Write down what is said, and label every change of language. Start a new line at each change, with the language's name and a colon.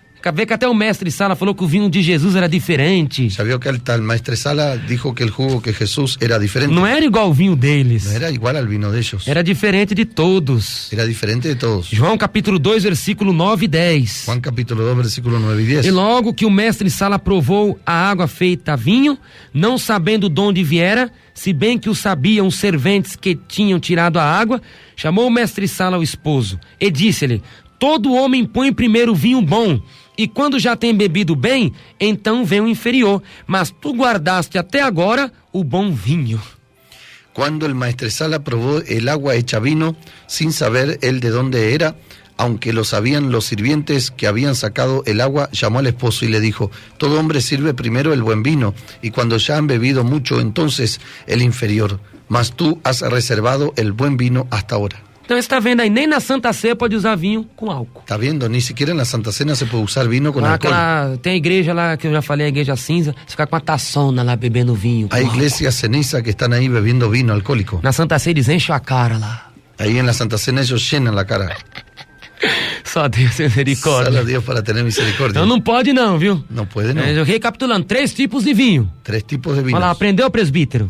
Portuguese: Vê que até o mestre Sala falou que o vinho de Jesus era diferente.
Spanish: Ya vio que hasta el maestre Sala dijo que el jugo que Jesús era diferente.
Portuguese: Não era igual o vinho deles.
Spanish: No era igual al vino de ellos.
Portuguese: Era diferente de todos.
Spanish: Era diferente de todos.
Portuguese: João capítulo 2, versículo 9 e 10.
Spanish: Juan capítulo 2, versículo 9 y 10.
Portuguese: E logo que o mestre Sala provou a água feita vinho, não sabendo de onde viera, se bem que o sabiam os serventes que tinham tirado a água, chamou o mestre Sala ao esposo e disse-lhe: todo homem põe primeiro vinho bom, e quando já tem bebido bem, então vem o inferior. Mas tu guardaste até agora o bom vinho.
Spanish: Cuando el maestresala probó el agua hecha vino, sin saber él de dónde era, aunque lo sabían los sirvientes que habían sacado el agua, llamó al esposo y le dijo: todo hombre sirve primero el buen vino, y cuando ya han bebido mucho, entonces el inferior. Mas tú has reservado el buen vino hasta ahora.
Portuguese: Então você está vendo aí, nem na Santa Ceia pode usar vinho com álcool.
Spanish: Está viendo, ni siquiera en la Santa Cena se puede usar vino con alcohol.
Portuguese: Tem a igreja lá, que eu já falei, a igreja cinza, você fica com a taçona lá bebendo vinho.
Spanish: Hay iglesias ceniza que están ahí bebiendo vino alcohólico.
Portuguese: Na Santa Ceia eles enchem a cara lá.
Spanish: Ahí en la Santa Cena ellos llenan la cara.
Portuguese: Só Deus tem misericórdia.
Spanish: Solo Dios para tener misericordia.
Portuguese: Então não pode não, viu?
Spanish: No puede, no.
Portuguese: Recapitulando, 3 tipos de vinho.
Spanish: 3 tipos de vinos.
Portuguese: Olha lá, aprendeu, presbítero?